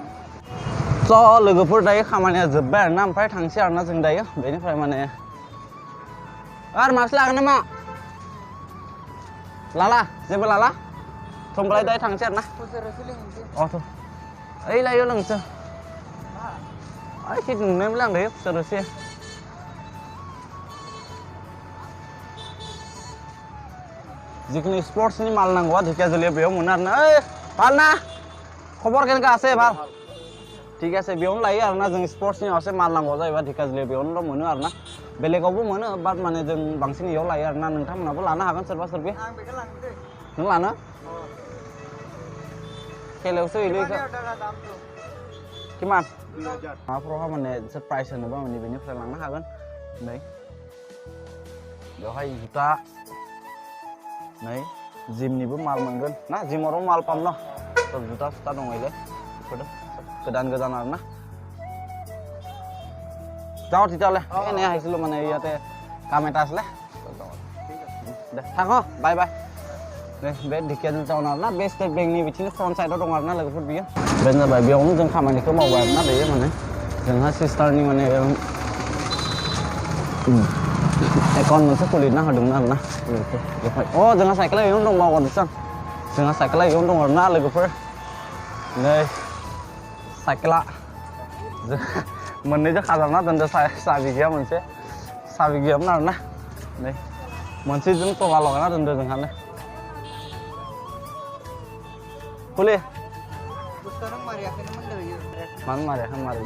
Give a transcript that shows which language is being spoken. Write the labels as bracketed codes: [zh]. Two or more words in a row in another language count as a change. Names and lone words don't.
[brx] So लोगोफोर दायो खामानिया जोब्बाय आरोना ओमफ्राय थांसै आरोना जों दायो बेनिफ्राय माने आरो मासो लागोन नामा लाला जेबो लाला थोमब्लाय दायो थांसै आरोना अ थ' ओइ लायो लोंसै ओइ खिद नुनायबो लांदों सोरसै जिखुनु स्पर्ट्सनि माल नांगौआ ढेकियाजुलियाव बेयाव मोनो आरोना ओइ [as] ভাল না খবৰ কেনেকা আছে ভাল ঠিক আছে [brx] बेयावनो लायो आरोना जों स्पर्ट्सनि माखासे माल नांगौ जायोबा ढेकियाजुलियाव बेयावनो मोनो आरोना बेलेगावबो मोनो बाट माने जों बांसिन इयाव लायो आरोना नोंथांमोनाबो लानो हागोन सोरबा सोरबि नों लानो खेलायावसो होयो इखो किमान माबाफोरावहा माने प्राइस होनोबा माने बेनिफ्राय लांनो हागोन नै बेवहाय जुता नै जिमनिबो माल मोनगोन ना जिमावबो माल पाम न जुता सुता दं इले बेफोर गोदान गोदान आरोना [as] যাও তেতিয়াহ'লে এনেই আহিছিলোঁ মানে ইয়াতে কাম এটা আছিলে দে থাক বাই বাই [brx] दे बे ढेकियाजुलि टाउन आरोना बे स्टेट बेंकनि बिथिंनि फ्रन्ट साइडआव दं आरोना लोगोफोर बियो बेनो जाबाय बेयावनो जों खामानिखौ मावबाय आरोना दायो माने जोंहा सिस्टारनि माने एकाउन्ट मोनसे खुलिना होदोंमोन आरोना लोगोफोर बेवहाय अ जोंहा साइकेला इयावनो दं बावगारदोंसो आं जोंहा साइकेला इयावनो दं आरोना लोगोफोर नै साइकेला मोननैजों खाजाबना दोनदों साबि गैया मोनसे साबि गैयामोन आरोना नै मोनसेजों तला लगायना दोनदों जोंहानो खुलि मानो मारियाखै मारिदों